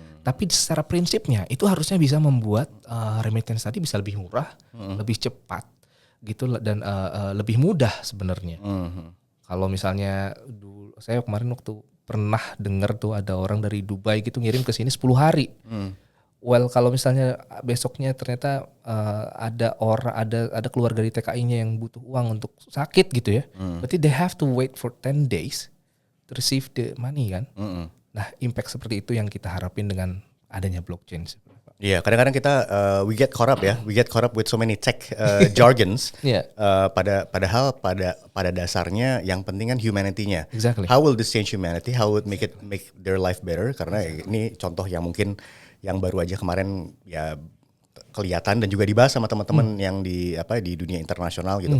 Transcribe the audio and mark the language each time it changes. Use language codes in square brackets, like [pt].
[id] Tapi secara prinsipnya itu harusnya bisa membuat remittance tadi bisa lebih murah, lebih cepat gitu dan lebih mudah sebenarnya. Kalau misalnya saya kemarin waktu pernah dengar tuh ada orang dari Dubai gitu ngirim ke sini 10 hari. Well, kalau misalnya besoknya ternyata ada keluarga di TKI-nya yang butuh uang untuk sakit gitu ya. Berarti [en] they have to wait for 10 days to receive the money kan. [id] Nah, impact seperti itu yang kita harapin dengan adanya blockchain. Iya, kadang-kadang kita [en] we get caught up ya, we get caught up with so many tech jargons. [id] Padahal pada dasarnya yang penting kan humanity-nya. [en] Exactly. How will this change humanity? How would make their life better? [id] Karena ini contoh yang mungkin yang baru aja kemarin ya kelihatan dan juga dibahas sama teman-teman yang di dunia internasional gitu.